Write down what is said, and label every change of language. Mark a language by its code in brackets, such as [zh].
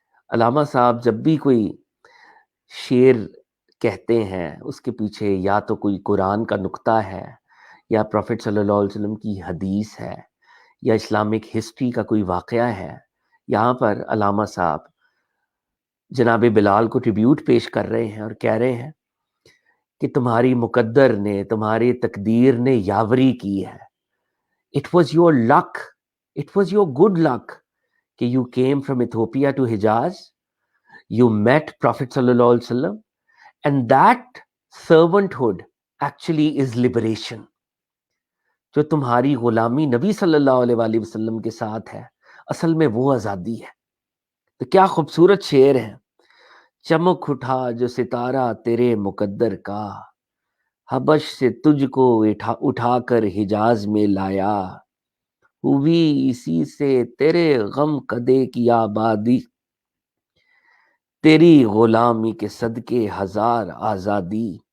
[ur] علامہ صاحب جب بھی کوئی شعر کہتے ہیں اس کے پیچھے یا تو کوئی قرآن کا نقطہ ہے، یا پروفٹ صلی اللہ علیہ وسلم کی حدیث ہے، یا اسلامک ہسٹری کا کوئی واقعہ ہے. یہاں پر علامہ صاحب جناب بلال کو ٹریبیوٹ پیش کر رہے ہیں اور کہہ رہے ہیں کہ تمہاری مقدر نے، تمہاری تقدیر نے یاوری کی ہے. [en] It was your luck, it was your good luck کہ you came from Ethiopia to Hijaz, you met Prophet sallallahu alaihi wasallam, and that servanthood actually is liberation. [ur] جو تمہاری غلامی نبی صلی اللہ علیہ وآلہ وسلم کے ساتھ ہے، اصل میں وہ آزادی ہے. تو کیا خوبصورت شعر ہے، چمک اٹھا جو ستارہ تیرے مقدر کا، حبش سے تجھ کو اٹھا کر حجاز میں لایا، ہوئی اسی سے تیرے غم کدے کی آبادی، تیری غلامی کے صدقے ہزار آزادی.